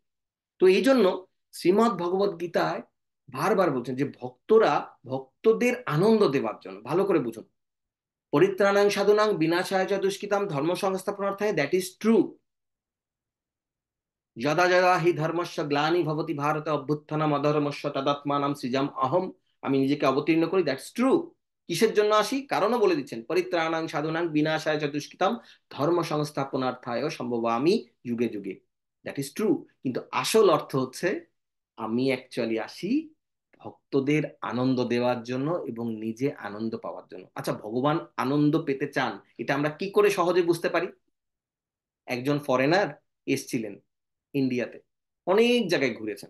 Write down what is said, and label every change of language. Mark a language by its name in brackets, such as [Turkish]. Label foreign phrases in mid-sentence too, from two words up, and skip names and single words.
[Bangla] তো এই জন্য শ্রীমদ্ ভগবদ গীতায় বারবার বলছেন যে ভক্তরা, ভক্তদের আনন্দ দেওয়ার জন্য, ভালো করে বুঝুন, [Sanskrit] পরিত্রাণাং সাধুনাং বিনাশায় চ দুষ্কৃতাম ধর্ম সংস্থাপনার্থায়, [English] that is true. [Sanskrit] যদা যদা হি ধর্মস্য গ্লানি ভবতি ভারত অভ্যুত্থানাম অধর্মস্য তদাত্মানাম সৃজাম অহম, [Bangla] আমি নিজেকে অবতীর্ণ করি, [English] that's true. [Bangla] কিসের জন্য আসি? কারণও বলে দিচ্ছেন, [Sanskrit] পরিত্রাণাং সাধুনাং বিনাশায় চ দুষ্কৃতাম ধর্ম সংস্থাপনার্থায় সম্ভবামি যুগে যুগে, [English] that is true. [Bangla] কিন্তু আসল অর্থ হচ্ছে আমি অ্যাকচুয়ালি আসি ভক্তদের আনন্দ দেওয়ার জন্য এবং নিজে আনন্দ পাওয়ার জন্য। আচ্ছা, ভগবান আনন্দ পেতে চান, এটা আমরা কি করে সহজে বুঝতে পারি? একজন ফরেনার এসছিলেন ইন্ডিয়াতে, অনেক জায়গায় ঘুরেছেন।